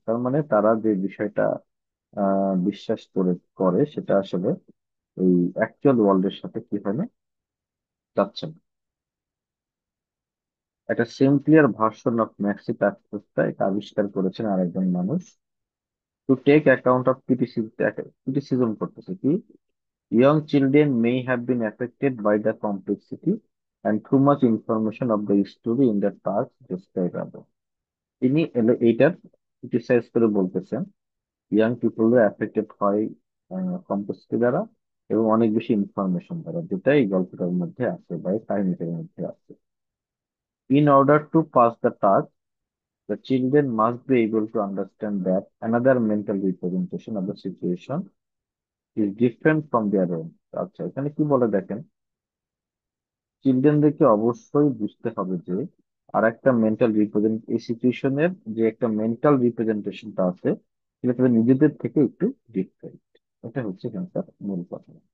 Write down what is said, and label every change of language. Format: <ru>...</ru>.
<bn>তার মানে তারা যে বিষয়টা বিশ্বাস করে করে সেটা আসলে ওই অ্যাকচুয়াল ওয়ার্ল্ডের সাথে কি হয় না, যাচ্ছে না। একটা সিম্পলিয়ার ভার্সন অফ ম্যাক্সি প্যাক্সটা এটা আবিষ্কার করেছেন আরেকজন মানুষ।</bn> <en>To take account of criticism করতেছে কি, young children may have been affected by the complexity and too much information of the story in the task described above.</en> <bn>তিনি এইটার ক্রিটিসাইজ করে বলতেছেন ইয়াং পিপলরা অ্যাফেক্টেড হয় কমপ্লেক্সিটি দ্বারা এবং অনেক বেশি ইনফরমেশন দ্বারা, যেটা এই গল্পটার মধ্যে আছে বা এই কাহিনীটার মধ্যে আছে।</bn> <en>In order to pass the task, the children must be able to understand that another mental representation of the situation is different from their own.</en> <bn>আচ্ছা, এখানে কি বলে দেখেন, চিলড্রেনদেরকে অবশ্যই বুঝতে হবে যে আর একটা মেন্টাল রিপ্রেজেন্ট এই সিচুয়েশনের যে একটা মেন্টাল রিপ্রেজেন্টেশনটা আছে সেটা তাদের নিজেদের থেকে একটু ডিফারেন্ট। এটা হচ্ছে এখানকার মূল কথা।</bn>